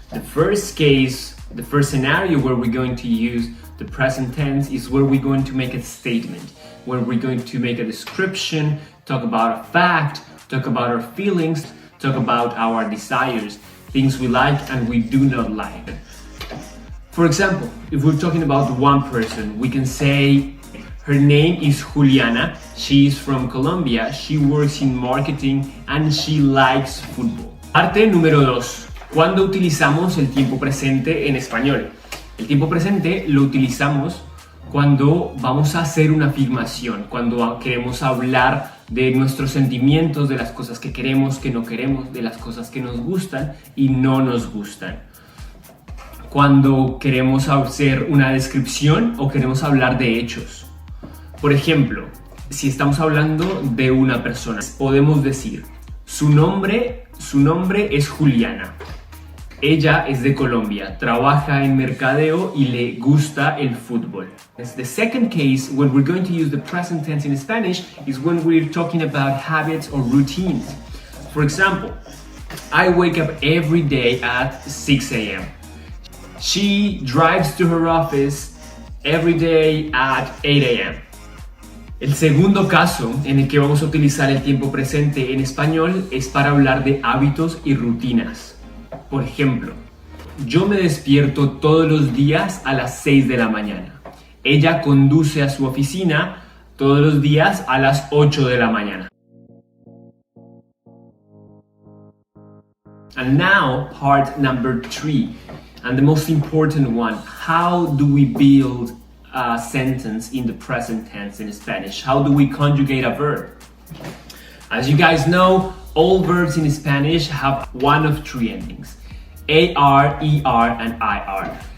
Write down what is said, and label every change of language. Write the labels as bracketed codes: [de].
[en] The first case, the first scenario where we're going to use the present tense is where we're going to make a statement, where we're going to make a description, talk about a fact, talk about our feelings, talk about our desires, things we like and we do not like. For example, if we're talking about one person, we can say, her name is Juliana, she is from Colombia, she works in marketing and she likes football. [es] Parte número 2. ¿Cuándo utilizamos el tiempo presente en español? El tiempo presente lo utilizamos cuando vamos a hacer una afirmación, cuando queremos hablar de nuestros sentimientos, de las cosas que queremos, que no queremos, de las cosas que nos gustan y no nos gustan. Cuando queremos hacer una descripción o queremos hablar de hechos. Por ejemplo, si estamos hablando de una persona, podemos decir, su nombre es Juliana. Ella es de Colombia, trabaja en mercadeo y le gusta el fútbol. [en] The second case, when we're going to use the present tense in Spanish, is when we're talking about habits or routines. For example, I wake up every day at 6 a.m. She drives to her office every day at 8 a.m. [es] El segundo caso en el que vamos a utilizar el tiempo presente en español es para hablar de hábitos y rutinas. Por ejemplo, yo me despierto todos los días a las 6 de la mañana. Ella conduce a su oficina todos los días a las 8 de la mañana. [en] And now, part number 3, and the most important one, how do we build a sentence in the present tense in Spanish? How do we conjugate a verb? As you guys know, all verbs in Spanish have one of 3 endings: AR, ER, and IR.